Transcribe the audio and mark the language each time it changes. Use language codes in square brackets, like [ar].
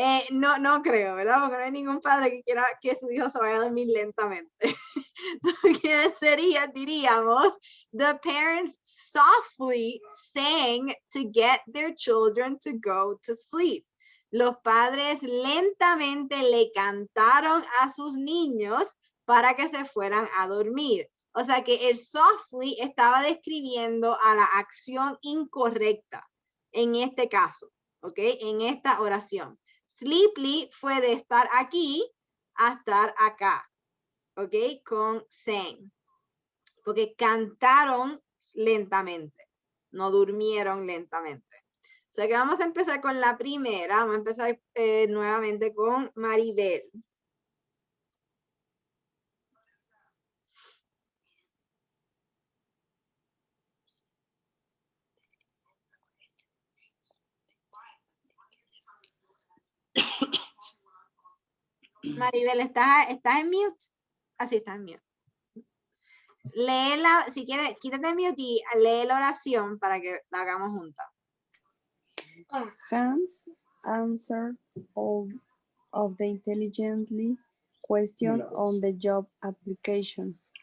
[es] No creo, ¿verdad? Porque no hay ningún padre que quiera que su hijo se vaya a dormir lentamente. ¿Qué sería? [en] Diríamos, the parents softly sang to get their children to go to sleep. [es] Los padres lentamente le cantaron a sus niños para que se fueran a dormir. O sea que el softly estaba describiendo a la acción incorrecta en este caso, ¿ok? En esta oración. Sleepily fue de estar aquí a estar acá, ¿ok? Con sang. Porque cantaron lentamente, no durmieron lentamente. O sea que vamos a empezar con la primera. Vamos a empezar nuevamente con Maribel. Maribel, ¿estás en mute? Así está en mute. Léela, si quieres, quítate el mute y lee la oración para que la hagamos juntas. [en] Hans answered all of the intelligently question on the job application.